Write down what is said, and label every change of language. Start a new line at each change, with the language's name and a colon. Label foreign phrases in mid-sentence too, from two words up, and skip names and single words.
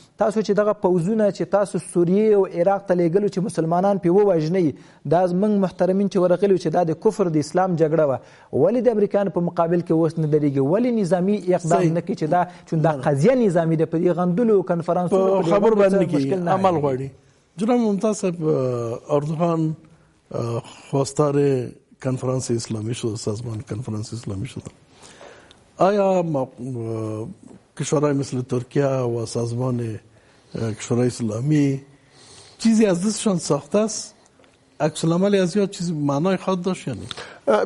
Pashto: تاسو چې دغه پوځونه چې تاسو سوریې او عراق ته لېږلو چې مسلمانان پې ووژنئ، دا زموږ محترمین چې ورغلي چې دا د کفر د اسلام جګړه وه، ولې د امریکایانو په مقابل کې اوس نه درېږي؟ ولې نظامي اقدام نه کوي چې دا چون دا قضیه نظامي ده؟ په دې غندلو کنفرانسونو خبر باندې کې عمل غواړي.
Persian: جناب ممتاز صاحب، اردوغان خواستار کنفرانس اسلامی شد، سازمان کنفرانس اسلامی شد. آیا کشورهای مثل ترکیه و سازمان کشورهای اسلامی چیزی از دستشان ساخته است؟ عکس العمل از یا چیزی معنای خود داشت یا نه؟